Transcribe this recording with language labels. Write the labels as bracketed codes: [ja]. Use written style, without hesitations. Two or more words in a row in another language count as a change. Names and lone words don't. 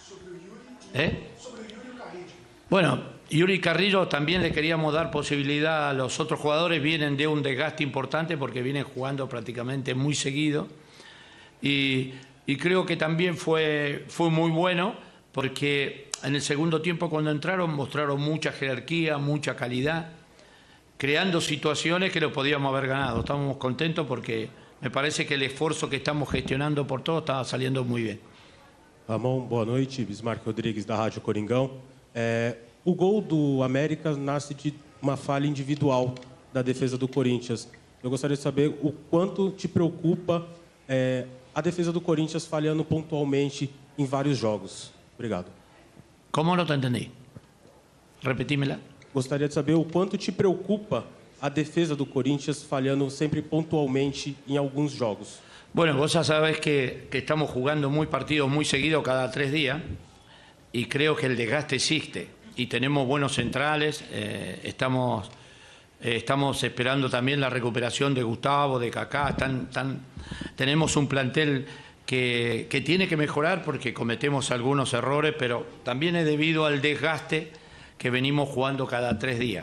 [es] Bueno, Yuri Carrillo también le queríamos dar posibilidad a los otros jugadores, vienen de un desgaste importante porque vienen jugando prácticamente muy seguido y creo que también fue muy bueno porque en el segundo tiempo cuando entraron mostraron mucha jerarquía, mucha calidad, creando situaciones que lo podíamos haber ganado. Estamos contentos porque me parece que el esfuerzo que estamos gestionando por todos está saliendo muy bien. [pt] Ramon, boa noite. Bismarck Rodrigues, da Rádio Coringão. O gol do América nasce de uma falha individual da defesa do Corinthians. Eu gostaria de saber o quanto te preocupa a defesa do Corinthians falhando pontualmente em vários jogos. Obrigado. [es] ¿Cómo no te entendí? Repetímela. [pt] Gostaria de saber o quanto te preocupa a defesa do Corinthians falhando sempre pontualmente em alguns jogos. [es] Bueno, vos ya sabés que estamos jugando partidos muy seguidos cada 3 días y creo que el desgaste existe. y tenemos buenos centrales. Estamos esperando también la recuperación de Gustavo, de Kaká. Tenemos un plantel que tiene que mejorar porque cometemos algunos errores, pero también es debido al desgaste que venimos jugando cada 3 días.